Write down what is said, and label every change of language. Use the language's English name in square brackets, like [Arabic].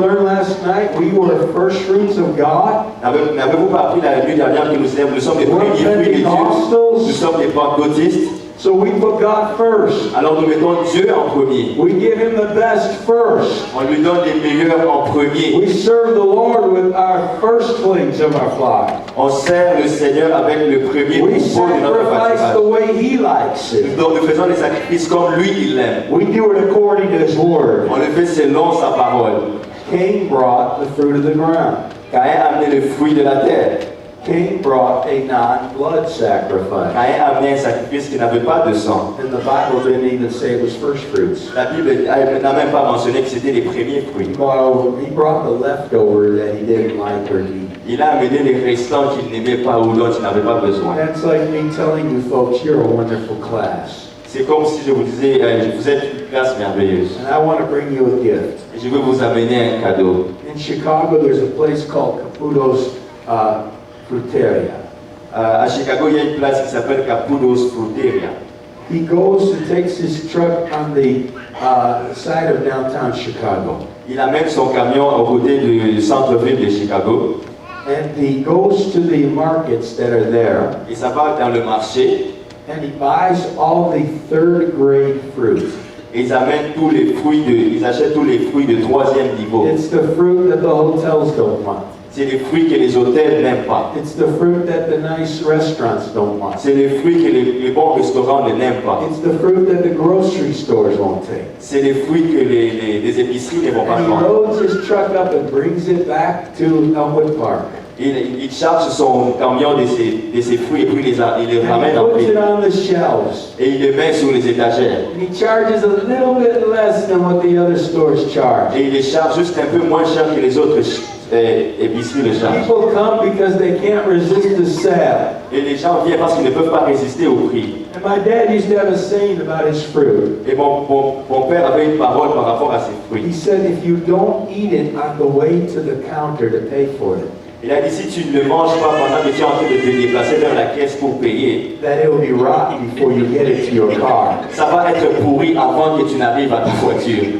[English] learn last night we were first fruits of God? [French] N'avez-vous pas appris la nuit dernière que nous sommes les premiers fruits de Dieu? Nous sommes des pentecôtistes. [English] So we put God first. [French] Alors nous mettons Dieu en premier. [English] We give Him the best first. [French] On lui donne les meilleurs en premier. [English] We serve the Lord with our firstlings of our flock. [French] On sert le Seigneur avec le premier [English] We [French] troupeau de notre [English] sacrifice the [French] pâturage. [English] way He likes it. [French] Nous faisons les sacrifices comme lui il l'aime. [English] We do it according to His Word. [French] On le fait selon sa parole. [English] Cain brought the fruit of the ground. [French] Caïn a amené le fruit de la terre. [English] Cain brought a non-blood sacrifice. [French] Caïn a amené un sacrifice qui n'avait pas de sang. [English] And the Bible didn't even say it was first fruits. [French] La Bible n'a même pas mentionné que c'était les premiers fruits. [English] Well, he brought the leftover that he didn't like or need. [French] Il a amené les restants qu'il n'aimait pas ou dont il n'avait pas besoin. [English] That's like me telling you folks, you're a wonderful class. [French] C'est comme si je vous disais, vous êtes une classe merveilleuse. [English] And I want to bring you a gift. [French] Et je veux vous amener un cadeau. [English] In Chicago, there's a place called Caputo's Fruteria. [French] À Chicago, il y a une place qui s'appelle Caputo's Fruteria. [English] He goes and takes his truck on the side of downtown Chicago. [French] Il amène son camion au côté du centre-ville de Chicago. [English] And he goes to the markets that are there. [French] Et ça va dans le marché. [English] And he buys all the third grade fruit. [French] Et ils achètent tous les fruits de troisième niveau. [English] It's the fruit that the hotels don't want. [French] C'est les fruits que les hôtels n'aiment pas. [English] It's the fruit that the nice restaurants don't want. [French] C'est les fruits que les bons restaurants ne n'aiment pas. [English] It's the fruit that the grocery stores won't take. [French] C'est les fruits que les épiceries ne vont pas [English] And he [French] prendre. [English] loads his truck up and brings it back to Elmwood Park. [French] Il charge son camion de ses fruits et puis il les [English] And [French] ramène [English] he [French] en [English] puts [French] ville. [English] it on the shelves. [French] Et il les met sur les étagères. [English] And he charges a little bit less than what the other stores charge. [French] Et il les charge juste un peu moins cher que les autres épiceries le chargent. [English] People come because they can't resist the sale. [French] Et les gens viennent parce qu'ils ne peuvent pas résister au prix. [English] And my dad used to have a saying about his fruit. [French] Et mon père avait une parole par rapport à ces fruits. [English] He said, if you don't eat it on the way to the counter to pay for it, [French] Il a dit, si tu ne le manges pas pendant que tu es en train de te déplacer vers la caisse pour payer, [English] that it will be rotten before you get it to your car. [French] ça va être pourri avant que tu n'arrives à ta voiture.